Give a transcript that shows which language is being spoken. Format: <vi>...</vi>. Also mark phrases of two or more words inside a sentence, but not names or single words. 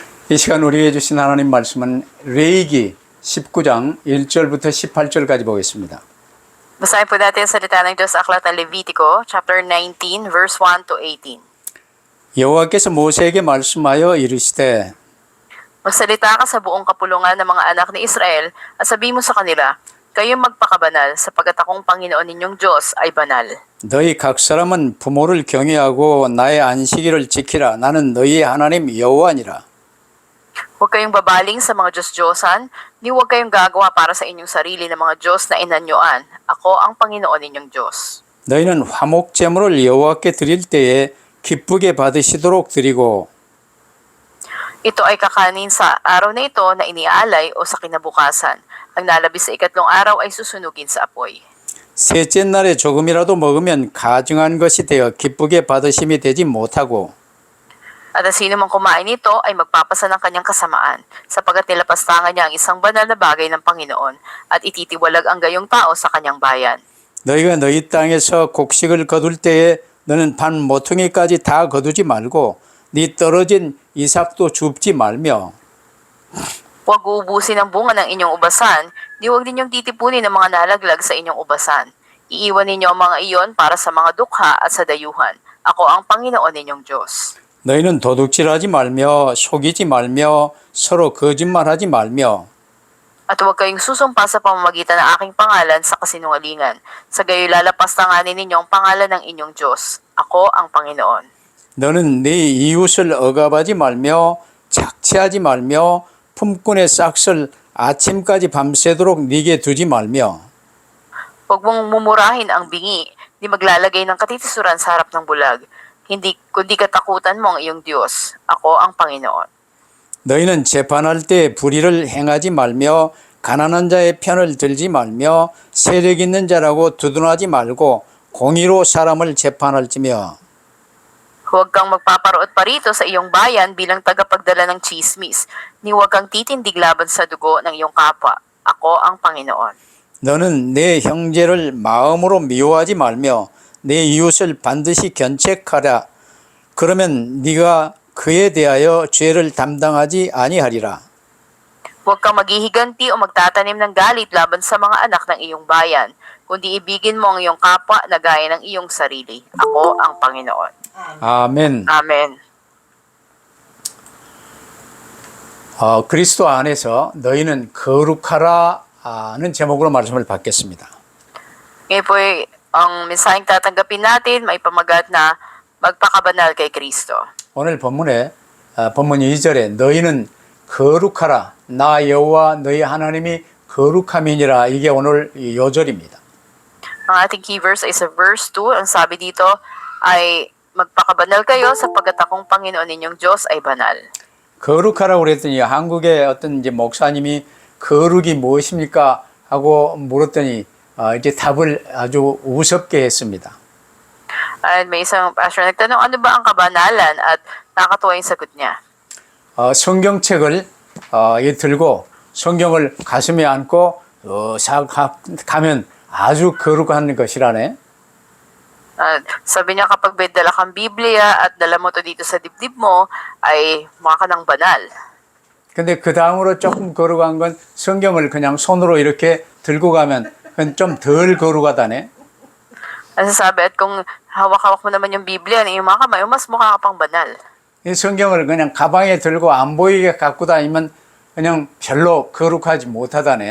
<ko>이 시간 우리에게 주신 하나님 말씀은 레위기 19장 1절부터 18절까지 보겠습니다.</ko> <tl>Basahin po natin ang salita ng Diyos sa Aklat ng Levitico,</tl> <en>chapter 19, verse 1 to 18.</en> <ko>여호와께서 모세에게 말씀하여 이르시되</ko> <tl>Magsalita ka sa buong kapulungan ng mga anak ni Israel at sabihin mo sa kanila, kayo magpakabanal sapagkat akong Panginoon ninyong Diyos ay banal.</tl> <ko>너희 각 사람은 부모를 경외하고 나의 안식일을 지키라. 나는 너희의 하나님 여호와니라.</ko> <tl>Huwag kayong babaling sa mga Diyos-Diyosan, ni huwag kayong gagawa para sa inyong sarili ng mga Diyos na inanyuan. Ako ang Panginoon ninyong Diyos.</tl> <ko>너희는 화목 제물을 여호와께 드릴 때에 기쁘게 받으시도록 드리고</ko> <tl>Ito ay kakanin sa araw na ito na iniaalay o sa kinabukasan. Ang nalabis sa ikatlong araw ay susunugin sa apoy.</tl> <ko>셋째 날에 조금이라도 먹으면 가증한 것이 되어 기쁘게 받으심이 되지 못하고</ko> <tl>At ang sino mang kumain nito ay magpapasa ng kanyang kasamaan, sapagkat nilapastangan niya ang isang banal na bagay ng Panginoon at ititiwalag ang gayong tao sa kanyang bayan.</tl> <ko>너희가 너희 땅에서 곡식을 거둘 때에 너는 반 모퉁이까지 다 거두지 말고 네 떨어진 이삭도 줍지 말며</ko> <tl>Huwag uubusin ang bunga ng inyong ubasan, di huwag ninyong titipunin ang mga nalaglag sa inyong ubasan. Iiwan ninyo ang mga iyon para sa mga dukha at sa dayuhan. Ako ang Panginoon ninyong Diyos.</tl> <ko>너희는 도둑질하지 말며 속이지 말며 서로 거짓말하지 말며</ko> <tl>At huwag kayong susumpa sa pamamagitan ng aking pangalan sa kasinungalingan. Sa gayoy lalapastanganin ninyo ang pangalan ng inyong Diyos. Ako ang Panginoon.</tl> <ko>너는 네 이웃을 억압하지 말며 착취하지 말며 품꾼의 싹을 아침까지 밤새도록 네게 두지 말며</ko> <tl>Huwag mong mumurahin ang bingi, di maglalagay ng katitisuran sa harap ng bulag. Kundi katakutan mo ang iyong Diyos. Ako ang Panginoon.</tl> <ko>너희는 재판할 때 불의를 행하지 말며 가난한 자의 편을 들지 말며 세력 있는 자라고 두둔하지 말고 공의로 사람을 재판할지며</ko> <tl>Huwag kang magpaparoot parito sa iyong bayan bilang tagapagdala ng chismis, ni huwag kang titindig laban sa dugo ng iyong kapwa. Ako ang Panginoon.</tl> <ko>너는 내 형제를 마음으로 미워하지 말며 내 이웃을 반드시 견책하라. 그러면 네가 그에 대하여 죄를 담당하지 아니하리라.</ko> <tl>Huwag kang maghihiganti o magtatanim ng galit laban sa mga anak ng iyong bayan, kundi ibigin mo ang iyong kapwa na gaya ng iyong sarili. Ako ang Panginoon.</tl> <ko>아멘.</ko> <tl>Amen.</tl> <ko>그리스도 안에서 너희는 거룩하라는 제목으로 말씀을 받겠습니다.</ko> <tl>Ngayon po ang mensaheng tatanggapin natin, may pamagat na magpakabanal kay Kristo.</tl> <ko>오늘 본문에 본문 2절에 너희는 거룩하라. 나 여호와 너희 하나님이 거룩함이니라. 이게 오늘 요절입니다.</ko> <tl>Ang ating</tl> <en>key verse</en> <tl>ay sa verse 2. Ang sabi dito ay magpakabanal kayo sapagkat akong Panginoon ninyong Diyos ay banal.</tl> <ko>거룩하라고 그랬더니 한국의 어떤 이제 목사님이 거룩이 무엇입니까? 하고 물었더니 이제 답을 아주 우습게 했습니다.</ko> <tl>At may isang pastor nagtanong, ano ba ang kabanalan? At nakakatuwa yung sagot niya.</tl> <ko>성경책을 들고 성경을 가슴에 안고 가면 아주 거룩한 것이라네.</ko> <tl>Sabi niya kapag may dala kang Biblia at dala mo to dito sa dibdib mo, ay mukha ka ng banal.</tl> <ko>근데 그 다음으로 조금 거룩한 건 성경을 그냥 손으로 이렇게 들고 가면 그건 좀 덜 거룩하다네.</ko> <tl>Ang sabi, at kung hawak-hawak mo naman yung Biblia ng iyong mga kamay, mas mukha ka pang banal.</tl> <ko>이 성경을 그냥 가방에 들고 안 보이게 갖고 다니면 그냥 별로 거룩하지 못하다네.</ko>